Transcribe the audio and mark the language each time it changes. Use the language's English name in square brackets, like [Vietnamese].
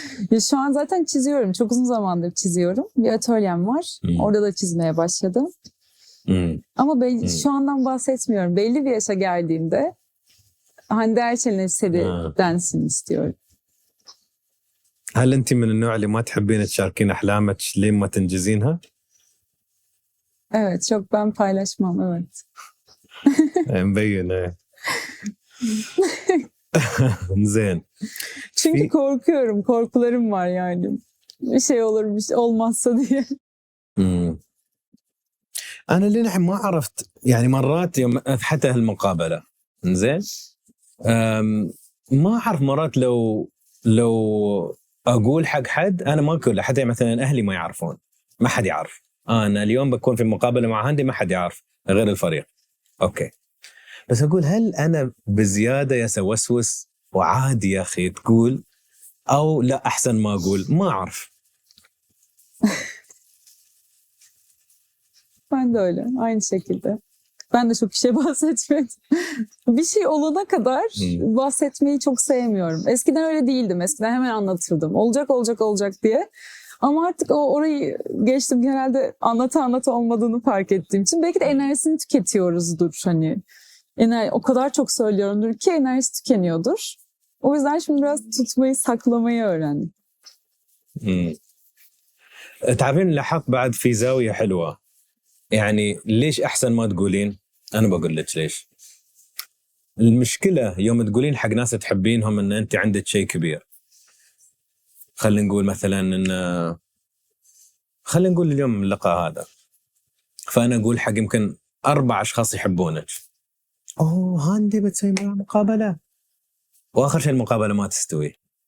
[Turkish] Ya şu an zaten çiziyorum. Çok uzun zamandır çiziyorum. Bir atölyem var. Orada da çizmeye başladım. Ama şu andan bahsetmiyorum. Belli bir yaşa geldiğimde Hande Erçel'in eseri densin istiyorum. [Arabic] هل أنت من النوع اللي ما تحبين تشاركين أحلامك لين ما تنجزينها؟ [Turkish] Evet, çok ben paylaşmam, evet. [Arabic] مبين. زين. [Turkish] Çünkü korkuyorum, korkularım var yani. Bir şey olur, bir şey olmazsa diye. مم. [Arabic] انا للحين ما عرفت، يعني مرات يوم حتى هالمقابله زين ما اعرف مرات لو اقول حق حد، انا ما اقول حتى مثلا اهلي ما يعرفون، ما حد يعرف انا اليوم بكون في مقابله مع هندي، ما حد يعرف غير الفريق. اوكي، بس اقول هل انا بزياده يسوسوس وعادي يا اخي تقول، او لا احسن ما eقول؟ ما اعرف. [Turkish] Ben de öyle. Aynı şekilde. Ben de çok bir şey bahsetmedim. Bir şey olana kadar bahsetmeyi çok sevmiyorum. Eskiden öyle değildim. Eskiden hemen anlatırdım. Olacak olacak olacak diye. Ama artık orayı geçtim. Genelde anlata olmadığını fark ettiğim için. Belki de enerjisini tüketiyoruzdur. Hani o kadar çok söylüyorumdur ki enerjisi tükeniyordur. O yüzden şimdi biraz tutmayı, saklamayı öğrendim. [Arabic] تعرفين لاحظت بعد في زاويه حلوه، يعني ليش احسن ما تقولين؟ انا بقول لك ليش. المشكله يوم تقولين حق ناس تحبينهم ان انت عندك شيء كبير، خلينا نقول مثلا ان خلينا نقول اليوم اللقاء هذا، فانا اقول حق يمكن 4 اشخاص يحبونك، اوه هاندي بتسوي معها مقابله، واخر شيء المقابله ما تستوي.